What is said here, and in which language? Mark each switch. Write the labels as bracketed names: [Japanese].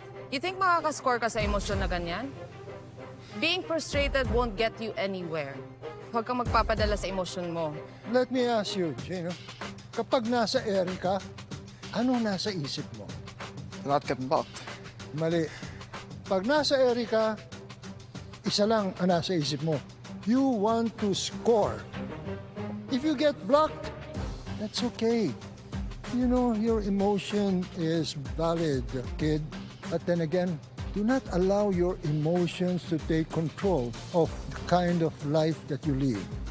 [English] You think [Filipino] makakascore ka sa emosyon na ganyan? [English] Being frustrated won't get you anywhere. [Filipino] Huwag kang magpapadala sa emosyon mo. [English] Let me ask you, [Filipino] Gino, kapag nasa area ka, ano nasa isip mo? [English] Not getting blocked. [Filipino] Mali. Pag nasa area ka, isa lang ang nasa isip mo. [English] You want to score. If you get blocked, that's okay. You know, your emotion is valid, kid. But then again, do not allow your emotions to take control of the kind of life that you live.